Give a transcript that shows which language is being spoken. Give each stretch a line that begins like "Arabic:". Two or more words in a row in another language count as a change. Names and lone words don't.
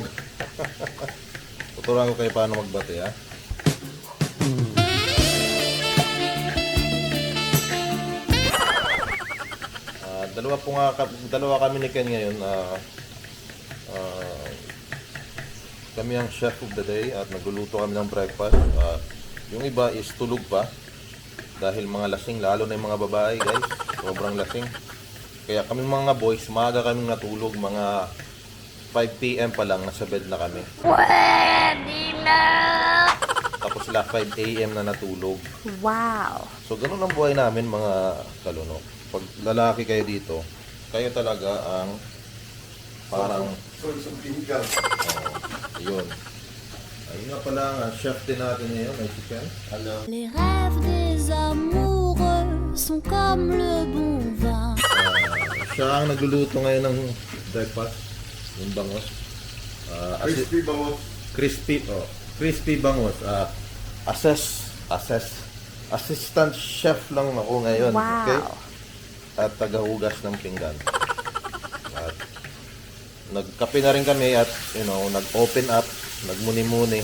Filipino: Tuturuan ko kayo paano magbati, ha? Dalawa kami ni Ken ngayon. Kami ang
English: chef of the day
Filipino: at nagluluto kami ng breakfast. Yung iba is tulog pa dahil mga lasing, lalo na yung mga babae, guys. Sobrang lasing. Kaya kami mga boys, maaga kaming natulog, mga 5 PM pa lang nasa bed na kami. Pwede na! Tapos sila 5 AM na natulog. Wow! So ganun ang buhay namin mga kalunok. Pag lalaki kayo dito, kayo talaga ang parang yun. Ayun nga pala ang chef din natin ngayon, ay si Ken. Hello.
French: Les rêves des amoureux sont comme le bon vin.
Filipino: Siya ang nagluluto ngayon ng breakfast, yung bangos. Crispy bango. Crispy bangos.
English: Assistant chef
Filipino: lang ako ngayon. Wow. Okay? At tagahugas ng pinggan. At nagkape na rin kami at nag-open up, nagmuni-muni.